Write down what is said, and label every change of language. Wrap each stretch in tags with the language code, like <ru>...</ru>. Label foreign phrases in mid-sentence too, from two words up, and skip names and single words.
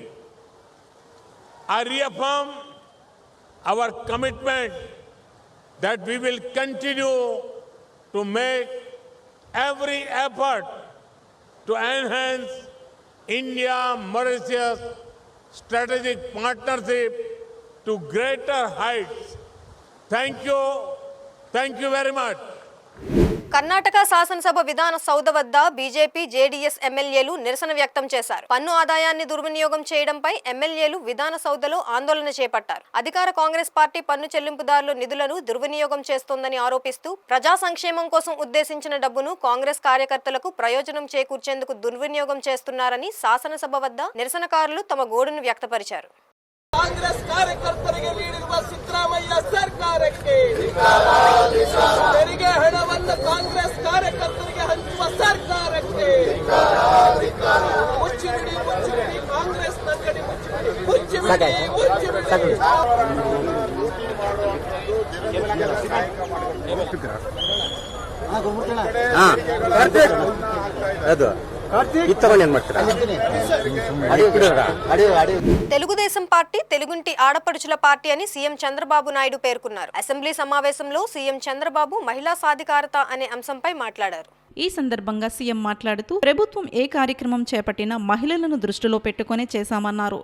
<en>I reaffirm our commitment that we will continue to make every effort to enhance India-Mauritius strategic partnership to greater heights. Thank you very much.</en> <te>కర్ణాటక శాసనసభ విధాన సౌధ వద్ద బీజేపీ, జేడీఎస్ ఎమ్మెల్యేలు నిరసన వ్యక్తం చేశారు. పన్ను ఆదాయాన్ని దుర్వినియోగం చేయడంపై ఎమ్మెల్యేలు విధాన సౌధలో ఆందోళన చేపట్టారు. అధికార కాంగ్రెస్ పార్టీ పన్ను చెల్లింపుదారుల నిధులను దుర్వినియోగం చేస్తోందని ఆరోపిస్తూ ప్రజా సంక్షేమం కోసం ఉద్దేశించిన డబ్బును కాంగ్రెస్ కార్యకర్తలకు ప్రయోజనం చేకూర్చేందుకు దుర్వినియోగం చేస్తున్నారని శాసనసభ వద్ద నిరసనకారులు తమ గోడును వ్యక్తపరిచారు.</te> <kn>ಕಾಂಗ್ರೆಸ್ ಕಾರ್ಯಕರ್ತರಿಗೆ ನೀಡಿರುವ ಸಿದ್ದರಾಮಯ್ಯ ಸರ್ಕಾರಕ್ಕೆ ತೆರಿಗೆ ಹಣವನ್ನು ಕಾಂಗ್ರೆಸ್ ಕಾರ್ಯಕರ್ತರಿಗೆ ಹಂಚುವ ಸರ್ಕಾರಕ್ಕೆ ಮುಚ್ಚಿಬಿಡಿ ಕಾಂಗ್ರೆಸ್ ನಂಗಡಿ ಮುಚ್ಚಿಬಿಡಿ ಅದು ಇತ್ತವನ್ ಏನ್ ಮಾಡ್ತೀರಾ</kn> <te>తెలుగుదేశం పార్టీ తెలుగుంటి ఆడపడుచుల పార్టీ అని సీఎం చంద్రబాబు నాయుడు పేర్కొన్నారు. అసెంబ్లీ సమావేశంలో సీఎం చంద్రబాబు మహిళా సాధికారత అనే అంశంపై మాట్లాడారు. ఈ సందర్భంగా సీఎం మాట్లాడుతూ ప్రభుత్వం ఏ కార్యక్రమం చేపట్టినా మహిళలను దృష్టిలో పెట్టుకునే చేశామన్నారు.</te>